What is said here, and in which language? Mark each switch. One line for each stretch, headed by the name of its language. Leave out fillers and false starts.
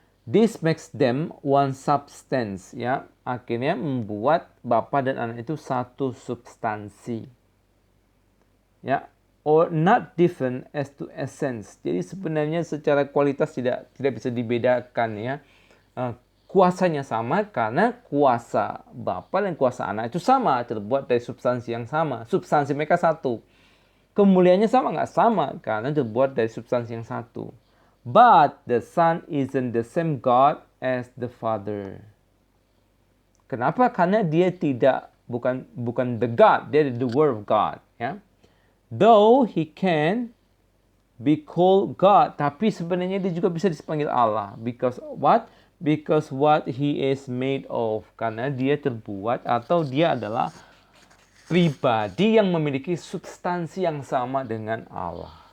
English: This makes them one substance ya.
Indonesian: Akhirnya membuat Bapa dan Anak itu satu substansi.
English: Ya, or not different as to essence.
Indonesian: Jadi sebenarnya secara kualitas tidak bisa dibedakan ya. Kuasanya sama karena kuasa Bapa dan kuasa Anak itu sama, terbuat dari substansi yang sama. Substansi mereka satu. Kemuliaannya sama nggak? Sama karena terbuat dari substansi yang satu.
English: But the Son isn't the same God as the Father.
Indonesian: Kenapa? Karena dia bukan the God, dia the Word of God ya.
English: Though he can be called God,
Indonesian: tapi sebenarnya dia juga bisa dipanggil Allah.
English: Because what? Because what he is made of.
Indonesian: Karena dia terbuat atau dia adalah pribadi yang memiliki substansi yang sama dengan Allah.